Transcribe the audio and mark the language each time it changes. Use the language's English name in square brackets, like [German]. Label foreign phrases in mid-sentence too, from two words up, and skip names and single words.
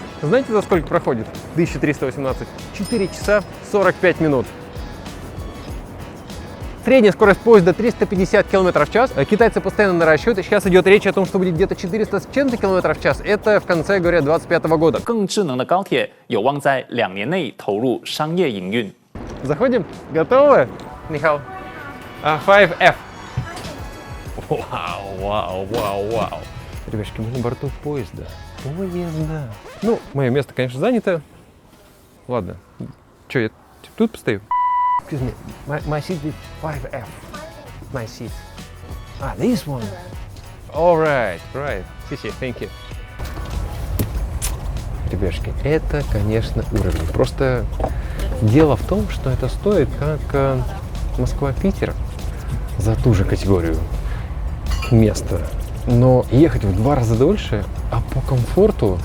[Russian] Знаете, за сколько проходит? 1318. 4 часа 45 минут. Средняя скорость поезда 350 км в час. Китайцы постоянно наращивают. Сейчас идет речь о том, что будет где-то 400 с чем-то км в час. Это в конце, говорят, 2025 года. [Chinese] 更智能的高铁有望在2年内投入商业营运。 [Russian] Заходим? Готовы? Михаил. 5F. Вау. Ребятушки, мы на борту поезда. Поезда. Ну, мое место, конечно, занято. Ладно. Че, я тут постою? [English] Excuse me. My seat is 5F. My seat. This one. All right. Thank you. [Russian] Ребятушки, это, конечно, уровень. Просто дело в том, что это стоит как Москва-Питер за ту же категорию места. Но ехать в 2 раза дольше, а по комфорту.